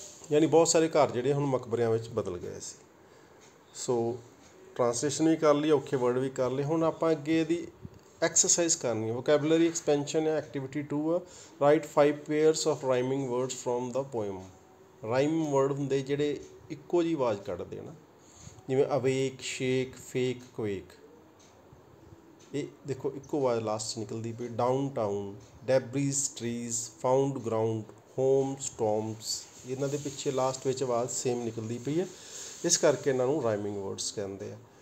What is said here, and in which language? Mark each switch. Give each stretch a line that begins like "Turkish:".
Punjabi: ਯਾਨੀ ਬਹੁਤ ਸਾਰੇ ਘਰ ਜਿਹੜੇ ਹੁਣ ਮਕਬਰਿਆਂ ਵਿੱਚ ਬਦਲ ਗਏ ਸੀ। ਸੋ ਟਰਾਂਸਲੇਸ਼ਨ ਵੀ ਕਰ ਲਈ, ਔਖੇ ਵਰਡ ਵੀ ਕਰ ਲਏ। ਹੁਣ ਆਪਾਂ ਅੱਗੇ ਇਹਦੀ एक्सरसाइज करनी है।
English: Vocabulary expansion है। Activity 2 आ, write 5 pairs of rhyming words from the poem.
Punjabi: ਰਾਈਮ word ਹੁੰਦੇ ਜਿਹੜੇ ਇੱਕੋ ਜਿਹੀ ਆਵਾਜ਼ ਕੱਢਦੇ ਨਾ, ਜਿਵੇਂ ਅਵੇਕ, ਸ਼ੇਕ, ਫੇਕ, ਕੁਏਕ। ਇਹ ਦੇਖੋ ਇੱਕੋ ਆਵਾਜ਼ ਲਾਸਟ 'ਚ ਨਿਕਲਦੀ ਪਈ। Down town, ਡੈਬਰੀਜ਼, trees, found ground, home, ਸਟੋਮਸ, ਇਹਨਾਂ ਦੇ ਪਿੱਛੇ ਲਾਸਟ ਵਿੱਚ ਆਵਾਜ਼ ਸੇਮ ਨਿਕਲਦੀ ਪਈ ਹੈ, ਇਸ ਕਰਕੇ ਇਹਨਾਂ ਨੂੰ ਰਾਈਮਿੰਗ ਵਰਡਸ ਕਹਿੰਦੇ ਆ।